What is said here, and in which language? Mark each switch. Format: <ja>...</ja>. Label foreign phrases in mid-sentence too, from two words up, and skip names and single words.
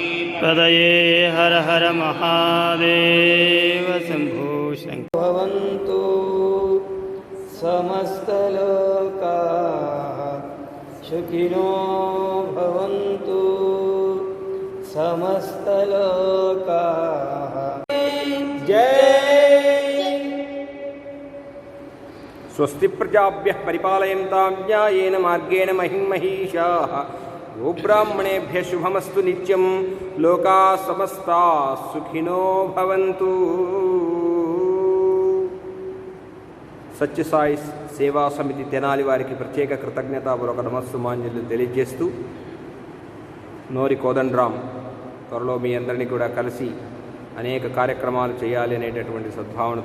<sa>పదయే హర హర మహాదేవ శంభో శంకర. భవంతు సమస్తలోకా సుఖినో భవంతు సమస్తలోకా. జై. స్వస్తి ప్రజాభ్యః పరిపాలయంతాం న్యాయేన మార్గేణ మహిమహీషాః. గోబ్రాహ్మణేభ్యः శుభమస్తు నిత్యం. లోకాः సమస్తాः సుఖినో భవంతు.</sa> <te>సత్యసాయి సేవా సమితి తెనాలి వారికి ప్రత్యేక కృతజ్ఞతాపూర్వక నమస్సుమాంజలు తెలియజేస్తూ, నోరి కోదండరామ్ త్వరలో మీ అందరినీ కూడా కలిసి అనేక కార్యక్రమాలు చేయాలి అనేటటువంటి సద్భావనతో</te>